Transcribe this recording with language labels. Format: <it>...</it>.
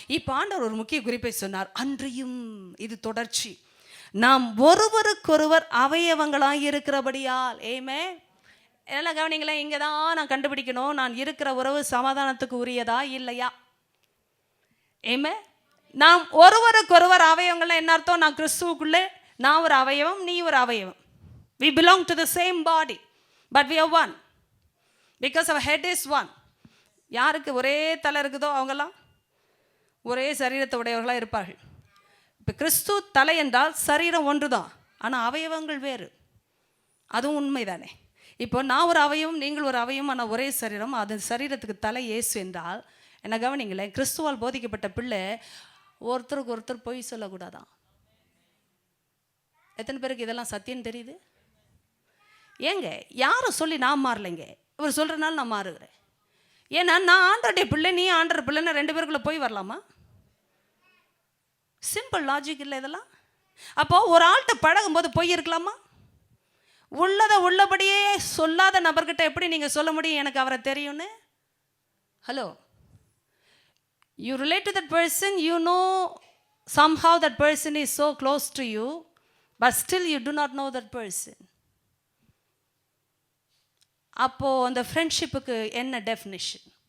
<ta>இப்போ ஆண்டவர் ஒரு முக்கிய குறிப்பை சொன்னார், அன்றியும், இது தொடர்ச்சி, நாம் ஒருவருக்கொருவர் அவயவங்களாய் இருக்கிறபடியால். ஏமே எல்லாம் கவனிங்களேன், இங்கே தான் நான் கண்டுபிடிக்கணும், நான் இருக்கிற உறவு சமாதானத்துக்கு உரியதா இல்லையா. ஏமே நாம் ஒருவருக்கொருவர் அவயவங்கள்லாம் என்ன அர்த்தம்? நான் கிறிஸ்துவுக்குள்ளே, நான் ஒரு அவயவம், நீ ஒரு அவயவம்.</ta> <en>We belong to the same body, but we are one because our head is one.</en> <ta>யாருக்கு ஒரே தலை இருக்குதோ அவங்கெல்லாம் ஒரே சரீரத்தை உடையவர்களாக இருப்பார்கள். இப்போ கிறிஸ்து தலை என்றால் சரீரம் ஒன்று தான், ஆனால் அவயவங்கள் வேறு. அதுவும் உண்மைதானே? இப்போ நான் ஒரு அவயவம், நீங்கள் ஒரு அவயவம், ஆனால் ஒரே சரீரம். அது சரீரத்துக்கு தலை இயேசு என்றால் என்ன கவனிங்களேன், கிறிஸ்துவால் போதிக்கப்பட்ட பிள்ளை ஒருத்தருக்கு ஒருத்தர் பொய் சொல்லக்கூடாதான். எத்தனை பேருக்கு இதெல்லாம் சத்தியம் தெரியுது? ஏங்க யாரும் சொல்லி நான் மாறலைங்க, இவர் சொல்கிறனால நான் மாறுகிறேன். ஏன்னா நான் ஆண்டருடைய பிள்ளை, நீ ஆண்டர் பிள்ளைன்னா ரெண்டு பேருக்குள்ளே போய் வரலாமா? சிம்பிள் லாஜிக் இல்லை இதெல்லாம். அப்போது ஒரு ஆள்கிட்ட பழகும்போது பொய் இருக்கலாமா? உள்ளதை உள்ளபடியே சொல்லாத நபர்கிட்ட எப்படி நீங்கள் சொல்ல முடியும் எனக்கு அவரை தெரியும்னு?</ta> <en>Hello, you relate to that person, you know somehow that person is so close to you, but still you do not know that person.</en> <ta>அப்போ அந்த ஃப்ரெண்ட்ஷிப்புக்கு என்ன டெஃபினிஷன்?</ta>